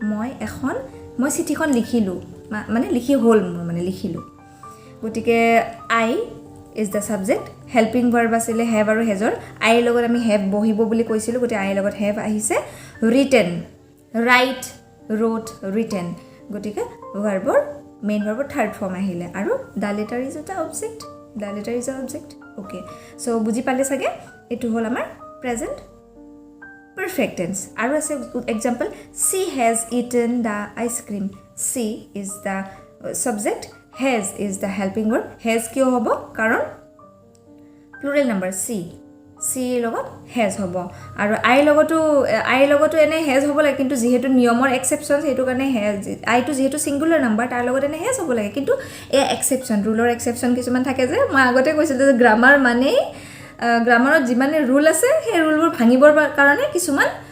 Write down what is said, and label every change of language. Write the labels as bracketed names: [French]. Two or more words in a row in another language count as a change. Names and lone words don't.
[Assamese] মই চিঠিখন লিখিলোঁ মানে লিখি হ'ল মোৰ মানে লিখিলোঁ গতিকে [English] I is the subject helping verb [Assamese] আছিলে হেভ আৰু হেজৰ আইৰ লগত আমি হেভ বহিব বুলি কৈছিলোঁ গতিকে আইৰ লগত হেভ আহিছে ৰিটেন [English] write wrote written [Assamese] গতিকে ভাৰ্বৰ মেইন ভাৰ্বৰ [English] third form [Assamese] আহিলে আৰু [English] the letter is [Assamese] এটা অবজেক্ট [English] okay so [Assamese] বুজি পালে চাগে এইটো হ'ল আমাৰ প্ৰেজেণ্ট [English] perfect tense [Assamese] আৰু আছে [English] example she has eaten the ice cream she is the subject has is the helping [Assamese] verb has কিয় হ'ব কাৰণ [English] plural number [Assamese] she লগত has হ'ব আৰু আইৰ লগতো এনে has হ'ব লাগে কিন্তু যেহেতু নিয়মৰ এক্সেপচন হেতু কাৰণে has আইটো যেহেতু [English] singular number [Assamese] তাৰ লগত এনে has হ'ব লাগে কিন্তু এ এক্সেপচন ৰুলৰ এক্সেপচন কিছুমান থাকে যে মই আগতে কৈছিলোঁ যে গ্ৰামাৰ মানে গ্ৰামাৰত যিমানে ৰুল আছে সেই ৰুলবোৰ ভাঙিবৰ কাৰণে কিছুমান